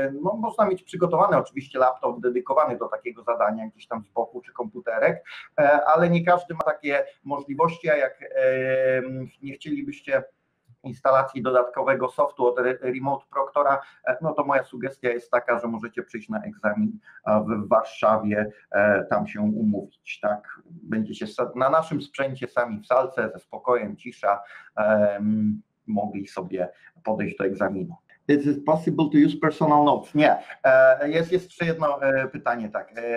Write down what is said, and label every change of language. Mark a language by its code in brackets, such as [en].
[pl] No, można mieć przygotowany oczywiście laptop dedykowany do takiego zadania gdzieś tam z boku, czy komputerek, ale nie każdy ma takie możliwości, a jak nie chcielibyście instalacji dodatkowego softu od Remote Proctora, no to moja sugestia jest taka, że możecie przyjść na egzamin w Warszawie, tam się umówić, tak? Będziecie na naszym sprzęcie sami w salce, ze spokojem, cisza, mogli sobie podejść do egzaminu. [en] Is it possible to use personal notes? [pl] Nie. Jest jeszcze jedno pytanie, tak.